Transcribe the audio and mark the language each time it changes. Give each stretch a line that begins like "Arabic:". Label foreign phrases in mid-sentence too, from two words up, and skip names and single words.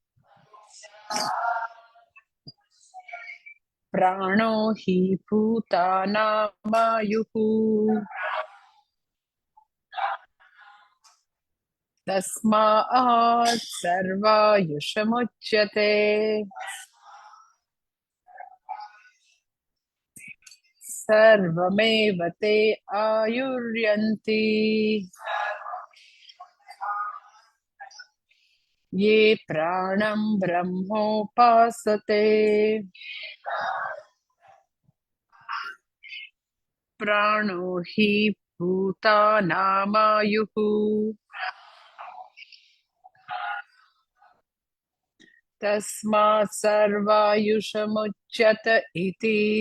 Sanskrit: પ્રાણો હિ ભૂતાનામાયુઃ તસ્માत् સર્વાયુષમુચ્યતે. સર્વમેવ તે આયુર્યન્તિ ये प्राणं ब्रह्मोपासते. प्राणो हि भूतानामायुः तस्मात् सर्वायुषमुच्यत इति.